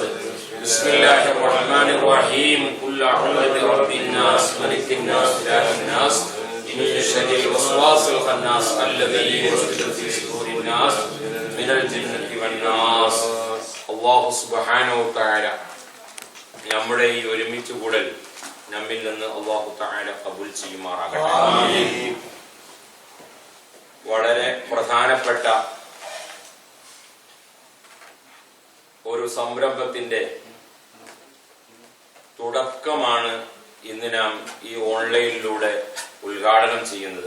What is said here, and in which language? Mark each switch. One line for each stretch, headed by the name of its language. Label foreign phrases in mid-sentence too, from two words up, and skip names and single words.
Arabic: بسم الله الرحمن الرحيم. قل أعوذ برب الناس ملك الناس إله الناس من شر الوسواس الخناس الذي يوسوس في صدور الناس من الجنة والناس. الله سبحانه وتعالى
Malayalam: നമ്മുടെ ഈ ഒരുമിച്ച് കൂടൽ നമ്മിൽ നിന്ന് അല്ലാഹു തആല ഖബൂൽ ചെയ്യുമാറാകട്ടെ. വളരെ പ്രധാനപ്പെട്ട ഒരു സംരംഭത്തിന്റെ തുടക്കമാണ് ഇന്ന് നാം ഈ ഓൺലൈനിലൂടെ ഉദ്ഘാടനം ചെയ്യുന്നത്.